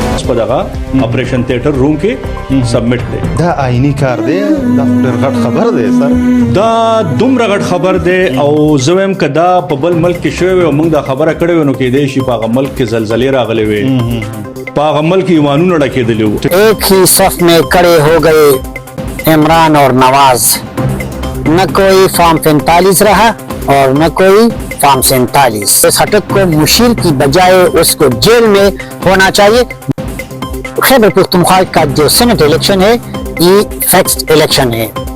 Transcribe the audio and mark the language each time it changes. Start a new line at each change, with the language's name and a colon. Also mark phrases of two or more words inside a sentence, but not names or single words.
Pashto: په دغه
English: operation theatre room
Pashto: کې سبمټ کړي. دا آئینی کار دی، دا ډېر غټ خبر دی سر. دا دومره غټ خبر دی او زه وایم که دا په بل ملک کې شوی وي او موږ دا خبره کړې وي نو کیدای شي په هغه ملک کې زلزلې راغلې وي، په هغه ملک ایمانونه ډکېدلي وو.
Urdu: ایک ہی صف میں کھڑے ہو گئے عمران اور نواز، نہ کوئی فارم 45 رہا اور نہ کوئی فارم 47. اس ہٹک کو مشیر کی بجائے اس کو جیل میں ہونا چاہیے. خیبر پختونخوا کا جو سینٹ الیکشن ہے یہ فکسڈ الیکشن ہے.